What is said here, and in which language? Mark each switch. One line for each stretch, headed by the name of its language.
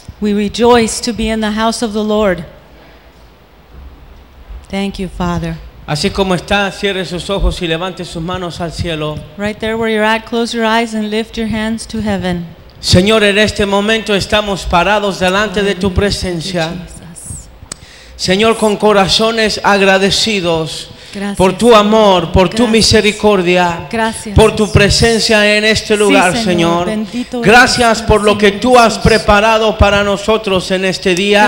English: We rejoice to be in the house of the Lord. Thank you, Father.
Spanish: Así como está, cierre sus ojos y levante sus manos al cielo.
English: Right there where you're at, close your eyes and lift your hands to heaven.
Spanish: Señor, en este momento estamos parados delante de tu presencia. Señor, con corazones agradecidos. Gracias, por tu amor, por gracias, tu misericordia, gracias, por tu presencia en este lugar, sí, Señor. Señor. Gracias por lo que tú has preparado para nosotros en este día.